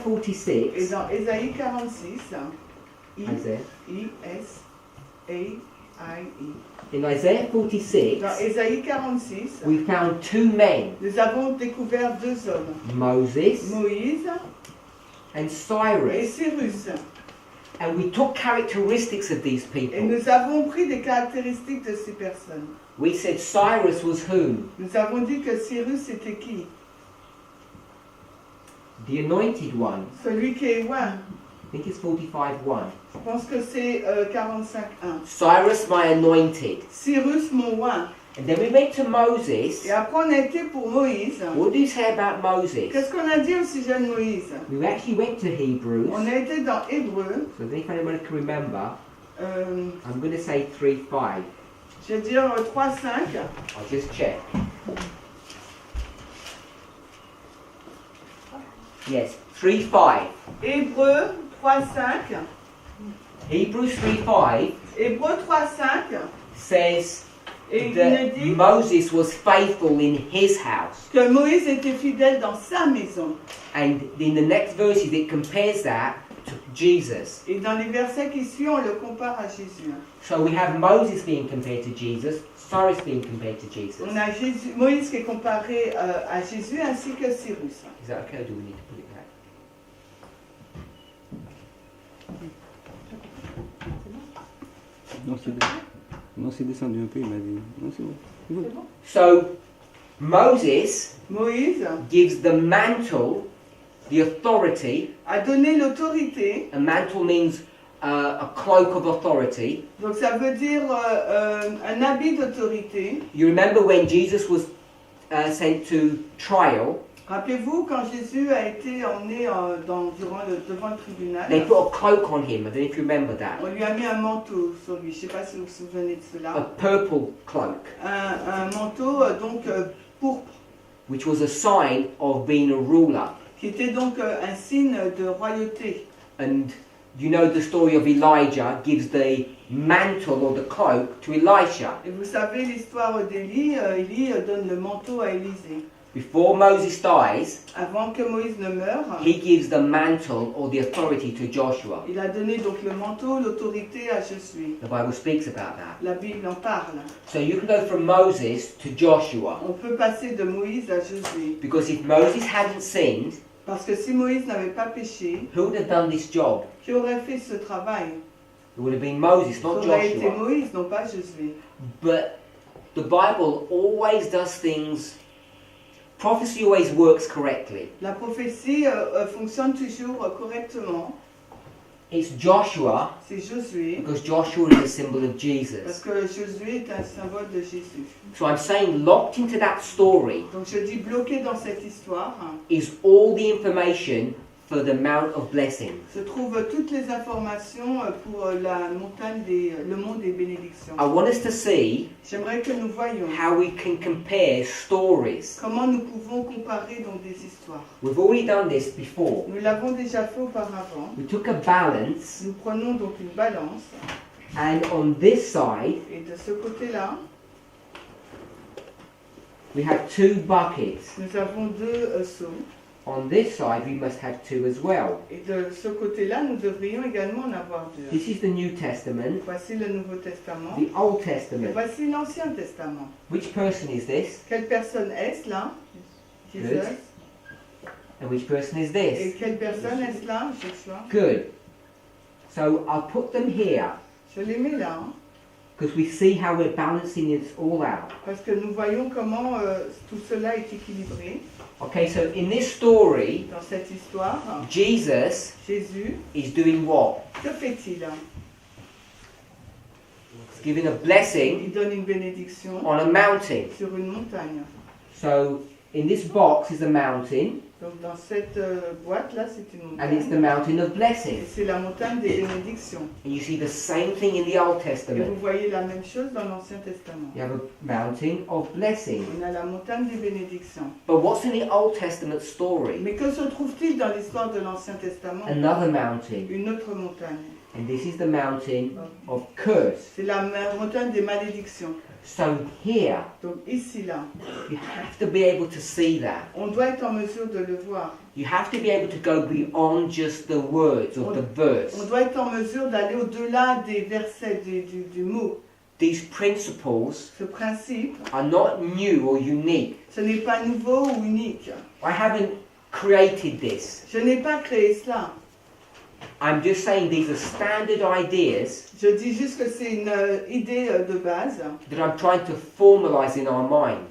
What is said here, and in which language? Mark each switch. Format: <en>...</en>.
<en>46,</en> <fr>dans Ésaïe 46,</fr> <en>Isaiah, I-S-A-I-I. in Isaiah 46,</en> <fr>Dans Ésaïe 46,</fr> <en>we found two men,</en> <fr>nous avons découvert deux hommes,</fr> <en>Moses</en> <fr>Moïse</fr> <en>and</en> <fr>et</fr> <en>Cyrus.</en> <fr>Cyrus.</fr> <en>And we took characteristics of these</en> <fr>Et</fr> <en>people.</en> <fr>nous avons pris des caractéristiques de ces personnes.</fr> <en>We said Cyrus was whom?</en> <fr>Nous avons dit que Cyrus était qui?</fr> <en>The anointed one.</en> <fr>Celui qui est oint.</fr> <en>I think it's 45:1.</en> <fr>Je pense que c'est 45.1.</fr> <en>Cyrus, my anointed.</en> <fr>Cyrus, mon oint.</fr> <en>And then we went to Moses.</en> <fr>Et après on a été pour Moïse.</fr> <en>What do you say about Moses?</en> <fr>Qu'est-ce qu'on a dit au sujet de Moïse?</fr> <en>We actually went to Hebrews.</en> <fr>On a été dans Hébreu.</fr> <en>So if anyone can remember, Euh, I'm going to say 3:5.</en> <fr>je vais dire 3.5.</fr> <en>I'll just check. Yes, 3:5.</en> <fr>Hébreu 3.5.</fr> <en>Hebrews 3:5</en> <fr>Hébreu 3.5.</fr> <en>says</en> <fr>Et il nous dit</fr> <en>Moses was faithful in his house.</en> <fr>que Moïse était fidèle dans sa maison.</fr> <en>And in the next verses it compares that to Jesus.</en> <fr>Et dans les versets qui suivent, on le compare à Jésus.</fr> <en>So we have Moses being compared to Jesus, Cyrus being compared to Jesus.</en> <fr>On a Moïse qui est comparé à Jésus ainsi que Cyrus.</fr> <en>Is that okay or do we need to put it back?</en> <fr>Non, c'est descendu un peu, il m'a dit. Non, c'est bon. C'est bon.</fr> <en>So Moses</en> <fr>Moïse</fr> <en>gives the mantle, the authority.</en> <fr>a donné l'autorité.</fr> <en>A mantle means a cloak of authority.</en> <fr>Donc ça veut dire un habit d'autorité.</fr> <en>You remember when Jesus was sent to trial,</en> <fr>Rappelez-vous quand Jésus a été emmené devant le tribunal,</fr> <en>they put a cloak on him. I don't know if you remember that.</en> <fr>on lui a mis un manteau sur lui. Je ne sais pas si vous vous souvenez de</fr> <en>A</en> <fr>cela.</fr> <en>purple cloak,</en> <fr>Un manteau pourpre,</fr> <en>which was a sign of being a ruler.</en> <fr>qui était donc un signe de royauté.</fr> <en>And you know the story of Elijah gives the mantle or the cloak to Elisha.</en> <fr>Et vous savez l'histoire d'Élie, Élie donne le manteau à Élisée.</fr> <en>Before Moses dies,</en> <fr>Avant que Moïse ne meure,</fr> <en>he gives the mantle or the authority to Joshua.</en> <fr>il a donné donc le manteau, l'autorité à Josué.</fr> <en>The Bible speaks about that.</en> <fr>La Bible en parle.</fr> <en>So you can go from Moses to Joshua.</en> <fr>On peut passer de Moïse à Josué.</fr> <en>Because if Moses hadn't sinned,</en> <fr>Parce que si Moïse n'avait pas péché,</fr> <en>who would have done this job?</en> <fr>qui aurait fait ce travail?</fr> <en>It would have been Moses,</en> <fr>Ça</fr> <en>not</en> <fr>aurait été</fr> <en>Joshua.</en> <fr>Moïse, non pas Josué.</fr> <en>But the Bible always does things, prophecy always works correctly.</en> <fr>La prophétie fonctionne toujours correctement.</fr> <en>It's Joshua</en> <fr>C'est Josué,</fr> <en>because Joshua is a symbol of</en> <fr>parce</fr> <en>Jesus.</en> <fr>que Josué est un symbole de Jésus.</fr> <en>So I'm saying locked into that story</en> <fr>Donc je dis bloqué dans cette histoire,</fr> <en>is all the information for the Mount of Blessings.</en> <fr>se trouvent toutes les informations pour la montagne le mont des bénédictions.</fr> <en>I want us to see</en> <fr>J'aimerais que nous voyions</fr> <en>how we can compare stories.</en> <fr>comment nous pouvons comparer donc des histoires.</fr> <en>We've already done this before.</en> <fr>Nous l'avons déjà fait auparavant.</fr> <en>We took a balance,</en> <fr>Nous prenons donc une balance</fr> <en>and on this side</en> <fr>et de ce côté-là,</fr> <en>we have two buckets.</en> <fr>nous avons deux seaux.</fr> <en>On this side we must have two as well.</en> <fr>Et de ce côté-là, nous devrions également en avoir deux.</fr> <en>This is the New Testament,</en> <fr>Voici le Nouveau Testament.</fr> <en>the Old</en> <fr>Et</fr> <en>Testament.</en> <fr>voici l'Ancien Testament.</fr> <en>Which person is this?</en> <fr>Quelle personne est-ce là? Jésus.</fr> <en>Good. And which person is</en> <fr>Et</fr> <en>this?</en> <fr>quelle personne est-ce là? Joshua.</fr> <en>Good. So I'll put them here</en> <fr>Je les mets là,</fr> <en>because we see how we're balancing this all out.</en> <fr>parce que nous voyons comment tout cela est équilibré.</fr> <en>Okay, so in this story,</en> <fr>Dans cette histoire,</fr> <en>Jesus</en> <fr>Jésus,</fr> <en>is doing what?</en> <fr>que fait-il?</fr> <en>giving a blessing</en> <fr>Il donne une bénédiction</fr> <en>on a mountain.</en> <fr>sur une montagne.</fr> <en>So in this box is a mountain,</en> <fr>Donc dans cette boîte-là, c'est une</fr> <en>and it's the</en> <fr>montagne.</fr> <en>mountain of</en> <fr>Et</fr> <en>blessing.</en> <fr>c'est la montagne des bénédictions.</fr> <en>And you see the same thing in the Old</en> <fr>Et vous</fr> <en>Testament.</en> <fr>voyez la même chose dans l'Ancien Testament.</fr> <en>You have a mountain of blessing.</en> <fr>On a la montagne des bénédictions.</fr> <en>But what's in the Old Testament story?</en> <fr>Mais que se trouve-t-il dans l'histoire de l'Ancien Testament?</fr> <en>Another mountain.</en> <fr>Une autre montagne.</fr> <en>And this is the mountain of curse.</en> <fr>C'est la montagne des malédictions.</fr> <en>So here,</en> <fr>Donc ici, là,</fr> <en>you have to be able to see that.</en> <fr>on doit être en mesure de le voir.</fr> <en>You have to be able to go beyond just the words of the verse.</en> <fr>On doit être en mesure d'aller au-delà des versets, du mot.</fr> <en>These principles</en> <fr>Ce principe,</fr> <en>are not new or unique.</en> <fr>ce n'est pas nouveau ou unique.</fr> <en>I haven't created this.</en> <fr>Je n'ai pas créé cela.</fr> <en>I'm just saying these are standard ideas</en> <fr>Je dis juste que c'est une idée de base</fr> <en>that I'm trying to formalize in our mind.</en>